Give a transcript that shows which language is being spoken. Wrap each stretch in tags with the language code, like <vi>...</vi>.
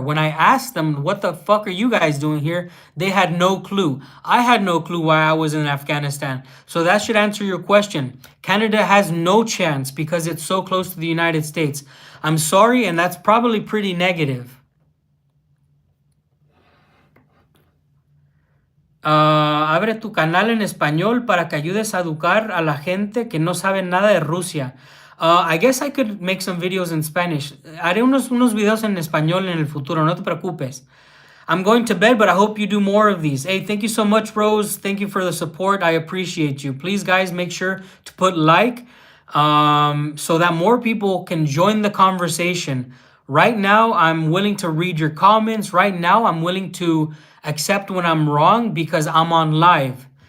<en>When I asked them, what the fuck are you guys doing here? They had no clue. I had no clue why I was in Afghanistan. So that should answer your question. Canada has no chance because it's so close to the United States. I'm sorry, and that's probably pretty negative.</en> <es>Abre tu canal en español para que ayudes a educar a la gente que no sabe nada de Rusia.</es> <en>I guess I could make some videos in Spanish.</en> <es>Haré unos videos en español en el futuro, no te preocupes.</es> <en>I'm going to bed, but I hope you do more of these. Hey, thank you so much, Rose. Thank you for the support. I appreciate you. Please, guys, make sure to put like so that more people can join the conversation. Right now, I'm willing to read your comments. Right now, I'm willing to accept when I'm wrong because I'm on live.</en>